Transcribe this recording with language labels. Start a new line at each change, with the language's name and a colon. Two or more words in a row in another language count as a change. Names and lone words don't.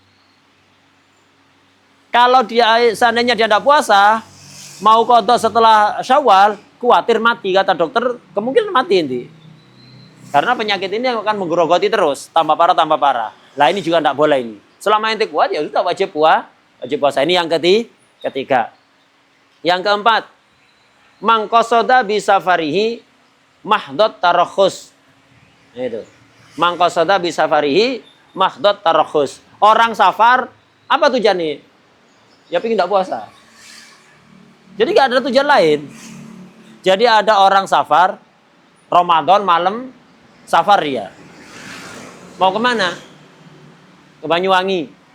Indonesian: Kalau dia seandainya dia tidak puasa, mau qadha setelah Syawal, khawatir mati, kata dokter, kemungkinan mati nanti. Karena penyakit ini akan menggerogoti terus, tambah parah. Lah ini juga tidak boleh ini. Selama ente kuat ya sudah wajib puasa. Ini yang ketiga. Yang keempat,
Arabic: من قصد بسفره محض الترخص.
Indonesian: Itu.
Arabic: من قصد بسفره محض الترخص.
Indonesian: Orang safar apa tujuannya? Ya pengen tidak puasa. Jadi nggak ada tujuan lain. Jadi ada orang safar, Ramadan malam, safar dia. Mau kemana? Ke Banyuwangi.